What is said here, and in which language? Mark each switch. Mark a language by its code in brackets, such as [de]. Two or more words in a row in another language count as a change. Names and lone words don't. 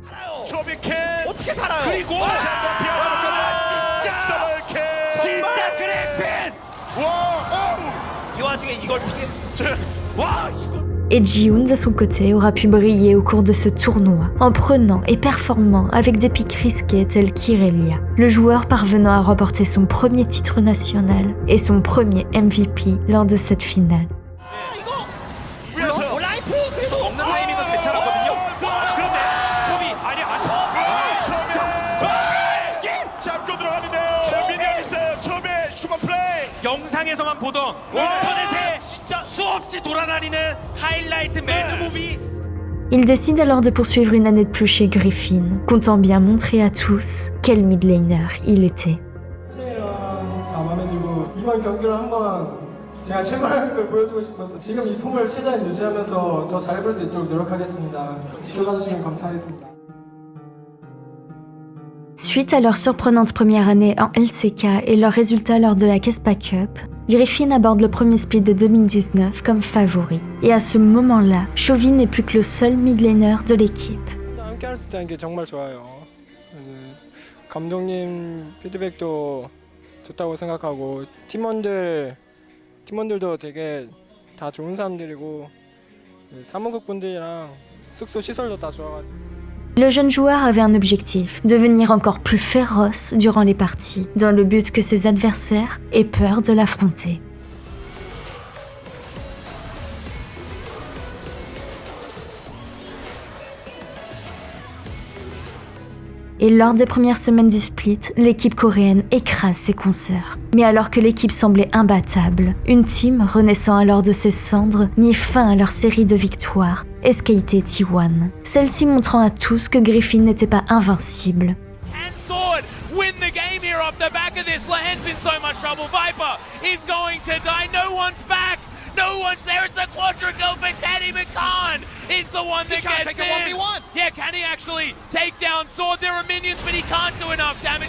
[fr] Et Ji-hoon, de son côté, aura pu briller au cours de ce tournoi, en prenant et performant avec des pics risqués tels qu'Irelia, le joueur parvenant à remporter son premier titre national et son premier MVP lors de cette finale. [ko] 영상에서만 보던 인터넷에 수없이 돌아다니는 하이라이트 매드무비. [fr] Il décide alors de poursuivre une année de plus chez Griffin, comptant bien montrer à tous quel midlaner il était. [ko] 마음에 들고 이번 경기를 한번 제가 최고라는 걸 보여주고 싶어서 지금 이 폼을 최대한 유지하면서 더 잘해볼 수 있도록 노력하겠습니다. 지켜봐주시면 감사하겠습니다. [fr] Suite à leur surprenante première année en LCK et leurs résultats lors de la Kespa Cup, Griffin aborde le premier split de 2019 comme favori. Et à ce moment-là, Chovy n'est plus que le seul midlaner de l'équipe. [ko] 함께 할 수 있다는 게 정말 좋아요. 감독님 피드백도 좋다고 생각하고 팀원들도 되게 다 좋은 사람들이고 사무국 분들이랑 숙소 시설도 다 좋아가지고. [fr] Le jeune joueur avait un objectif, devenir encore plus féroce durant les parties, dans le but que ses adversaires aient peur de l'affronter. Et lors des premières semaines du split, l'équipe coréenne écrase ses consoeurs. Mais alors que l'équipe semblait imbattable, une team, renaissant alors de ses cendres, mit fin à leur série de victoires, SKT T1. Celle-ci montrant à tous que Griffin n'était pas invincible. [en] And Sword win the game here off the back of this. Lahen's in so much trouble. Viper is going to die. No one's back. No one's there. It's a quadra kill for Teddy McCann. Is the one that gets take in. a 1v1. Yeah, can he actually take down Sword? There are minions, but he can't do enough damage.